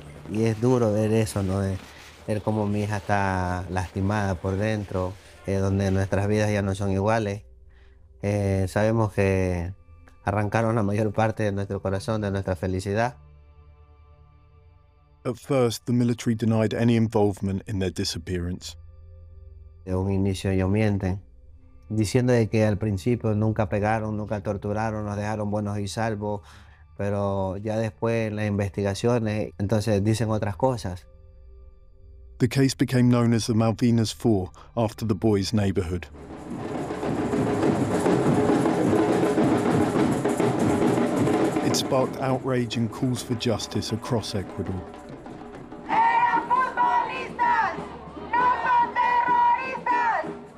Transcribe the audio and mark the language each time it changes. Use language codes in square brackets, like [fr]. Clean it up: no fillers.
[es] Y es duro ver eso, ¿no? Ver cómo mi hija está lastimada por dentro, donde nuestras vidas ya no son iguales. Sabemos que arrancaron la mayor parte de nuestro corazón, de nuestra felicidad. [en] At first, the military denied any involvement in their disappearance. [es] De un inicio ellos mienten, diciendo de que al principio nunca pegaron, nunca torturaron, nos dejaron buenos y salvos. Pero ya después en las investigaciones, entonces dicen otras cosas. [en] The case became known as the Malvinas Four after the boys' neighborhood. It sparked outrage and calls for justice across Ecuador. [es] ¡Era futbolistas! ¡No son terroristas!